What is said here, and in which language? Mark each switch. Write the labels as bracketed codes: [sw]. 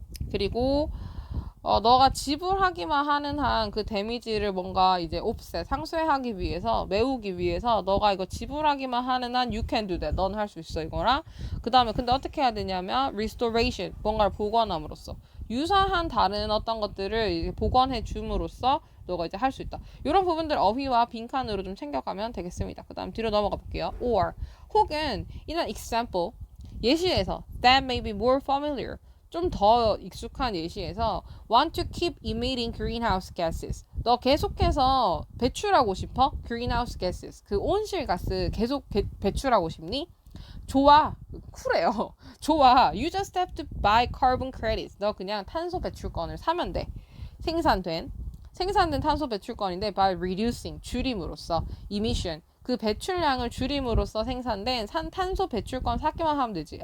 [ko] 그리고 너가 지불하기만 하는 한 그 데미지를 뭔가 이제 offset, 상쇄하기 위해서, 메우기 위해서 너가 이거 지불하기만 하는 한 [en] you can do that. [ko] 넌 할 수 있어 이거랑. 그 다음에 근데 어떻게 해야 되냐면 restoration, 뭔가를 복원함으로써 유사한 다른 어떤 것들을 복원해 줌으로써 너가 이제 할 수 있다. 이런 부분들 어휘와 빈칸으로 좀 챙겨가면 되겠습니다. 그 다음 뒤로 넘어가 볼게요. [en] or [ko] 혹은 [en] in an example [ko] 예시에서 [en] that may be more familiar [ko] 좀 더 익숙한 예시에서 [en] want to keep emitting greenhouse gases [ko] 너 계속해서 배출하고 싶어? greenhouse gases 그 온실가스 계속 배출하고 싶니? 좋아 쿨해요. 좋아 [en] you just have to buy carbon credits [ko] 너 그냥 탄소 배출권을 사면 돼. 생산된 탄소 배출권인데 [en] by reducing [ko] 줄임으로써 emission 그 배출량을 줄임으로써 생산된 탄소 배출권 사기만 하면 되지.